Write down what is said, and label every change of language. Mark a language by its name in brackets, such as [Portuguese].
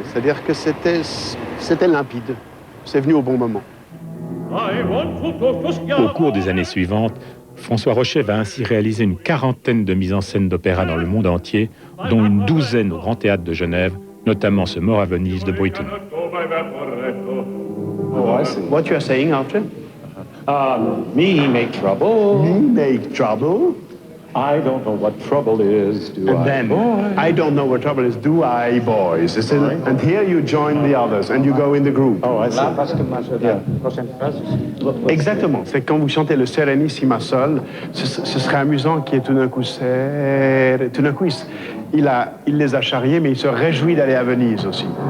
[French] C'est-à-dire que c'était limpide. C'est venu au bon moment. Au cours des années suivantes, François Rochet va ainsi réaliser une quarantaine de mises en scène d'opéra dans le monde entier, dont une douzaine au Grand Théâtre de Genève, notamment ce Mort à Venise de Britten. [English] Oh, I see. What you are saying, Arthur? Me make trouble. Me make trouble? I don't know what trouble is, do And I? then, Boy? I don't know what trouble is, do I, boys? And here you join the others, and you go in the group. Oh, I see. [French] Là, parce que moi, la prochaine phrase... Exactement. C'est quand vous chantez le Serenissima Sol, ce serait amusant qu'il y ait tout d'un coup... Tout d'un coup, il les a charriés, mais il se réjouit d'aller à Venise aussi.